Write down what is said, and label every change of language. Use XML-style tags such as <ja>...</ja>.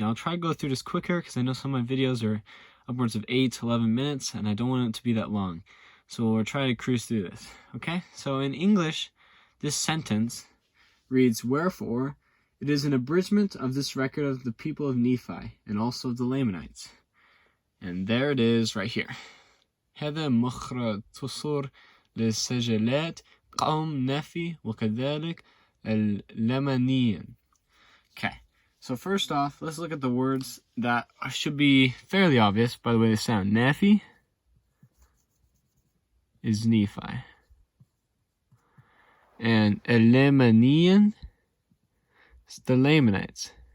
<en>And I'll try to go through this quicker because I know some of my videos are upwards of 8 to 11 minutes and I don't want it to be that long. So we'll try to cruise through this, okay? So in English, this sentence reads, "Wherefore, it is an abridgment of this record of the people of Nephi and also of the Lamanites." And there it is right here.</en> <ar>هذا مختصر للسجلات قوم نفي وكذلك اللمانيين.</ar> <en>Okay, so first off, let's look at the words that should be fairly obvious by the way they sound. Nephi is Nephi. And Lamanian is the Lamanites.</en>